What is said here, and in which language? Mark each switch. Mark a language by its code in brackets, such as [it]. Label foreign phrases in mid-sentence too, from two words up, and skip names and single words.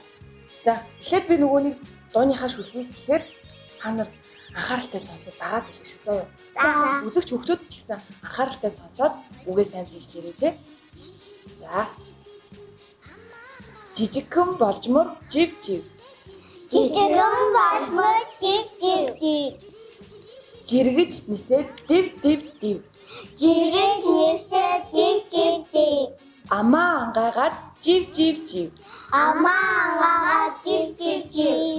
[mn] За эхлээд би нөгөөний дууныхаа шүлгийг гэхээр та нар анхааралтай сонсоод дагаад хэлэх шүү заа юу. За. Үзэгч хүүхдүүд ч гэсэн анхааралтай сонсоод үгээ сайн зэжлээрэй те. За. Жижигхэн болжмор жив жив. Жижигхэн болмор жив жив жив. Жиргэж нисээд див див див. Жиргэж нисээд жив жив жив. Амаа ангаагаад жив жив жив. Амаа ангаагаад жив жив жив.